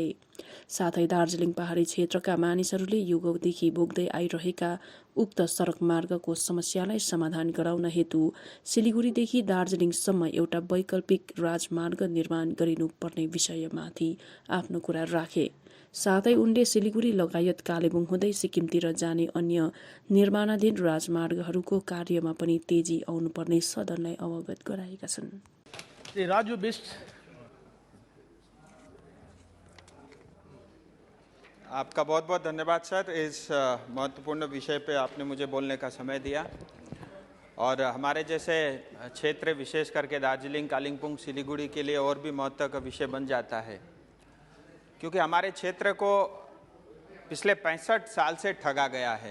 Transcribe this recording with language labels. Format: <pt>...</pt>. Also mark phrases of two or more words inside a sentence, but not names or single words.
<ne>साथै दार्जिलिङ पहाडी क्षेत्रका मानिसहरूले युगौँदेखि भोग्दै आइरहेका उक्त सडक मार्गको समस्यालाई समाधान गराउन हेतु सिलिगुडीदेखि दार्जिलिङसम्म एउटा वैकल्पिक राजमार्ग निर्माण गरिनुपर्ने विषयमाथि आफ्नो कुरा राखे। साथै उनले सिलिगुडी लगायत कालेबुङ हुँदै सिक्किमतिर जाने अन्य निर्माणाधीन राजमार्गहरूको कार्यमा पनि तेजी आउनुपर्ने सदनलाई अवगत गराएका छन्। राजू बिष्ट,</ne> <hi>आपका बहुत बहुत धन्यवाद सर, इस महत्वपूर्ण विषय पे आपने मुझे बोलने का समय दिया। और हमारे जैसे क्षेत्र विशेष करके दार्जिलिंग, कालिम्पोंग, सिलीगुड़ी के लिए और भी महत्व का विषय बन जाता है, क्योंकि हमारे क्षेत्र को पिछले 65 साल से ठगा गया है।</hi>